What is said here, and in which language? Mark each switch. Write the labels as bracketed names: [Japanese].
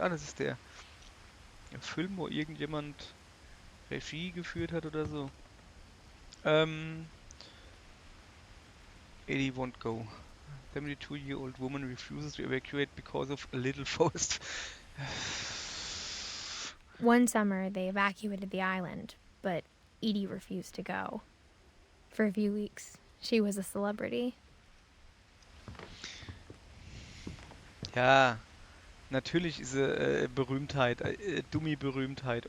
[German] Ah, das ist der Film, wo irgendjemand Regie geführt hat oder so. [English] Eddie won't go. 72-year-old woman refuses to evacuate because of a little forest. One summer, they evacuated the island, but Edie refused to go. For a few weeks, she was a celebrity. [German] Ja, natürlich ist sie Berühmtheit, Dummy-Berühmtheit.